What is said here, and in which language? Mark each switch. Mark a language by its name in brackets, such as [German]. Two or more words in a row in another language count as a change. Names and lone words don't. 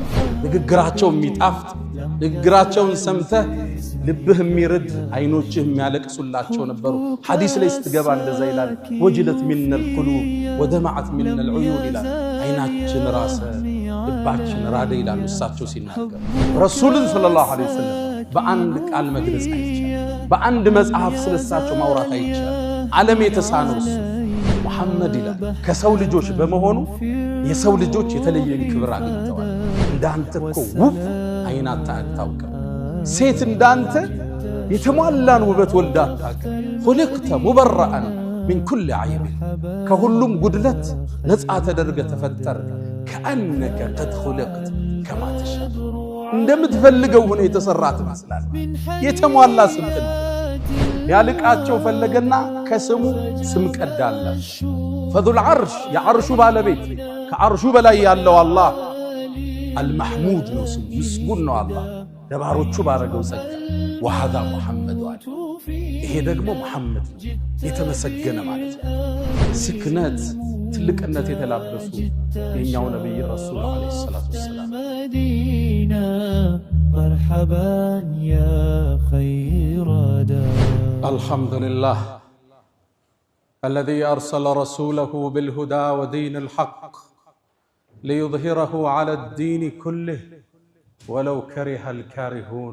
[Amharic] ንግግራቸው የሚጣፍጥ ንግግራቸውን ሰምተህ ልብህ የሚርድ አይኖችህ የሚያለቅሱላቸው ነበሩ። ሐዲስ ላይ ስትገባ እንደዛ ይላል [Arabic] وجلت من القلوب ودمعت من العيون [Amharic] ይላል። አይናችን ራሰ ልባችን ራደ ይላል እሳቸው ሲናገሩ። ረሱልን [Arabic] صلى الله عليه وسلم [Amharic] በአንድ ቃል መግለጽ አይቻልም። በአንድ መጽሐፍ ስለሳቸው ማውራት አይቻልም። ዓለም የተሳነው እሱ መሐመድ ይላል ከሰው ልጆች በመሆኑ የሰው ልጆች የተለየ ክብር አግኝተዋል። እንዳንተ እኮ ውብ አይናታ አታውቅም። ሴት እንዳንተ የተሟላን ውበት ወልዳ አታውቅም። [Arabic] خلقت مبرأ من كل عيب [Amharic] ከሁሉም ጉድለት ነፃ ተደርገ ተፈጠር። [Arabic] كأنك قد خلقت كما تشاء [Amharic] እንደምትፈልገው ሆነ የተሰራት መስላል። የተሟላ ስምጥን ያልቃቸው ፈለገና ከስሙ ስም ቀዳለ። [Arabic] فذو العرش [Amharic] የዓርሹ ባለቤት ከዓርሹ በላይ ያለው አላህ المحمود ነው ስሙ ምስጉን ነው አላህ ለባሮቹ ባረገው ጸጋ። [Arabic] وهذا محمد [Amharic] አለ ይሄ ደግሞ መሐመድ የተመሰገነ ማለት ነው። ስክነት ትልቅነት የተላበሱ የኛው ነብይ ረሱል [Arabic] عليه الصلاة والسلام [Amharic] መዲና [Arabic] مرحبا يا خير دار. الحمد لله الذي أرسل رسوله بالهدى ودين الحق ليظهره على الدين كله ولو كره الكارهون.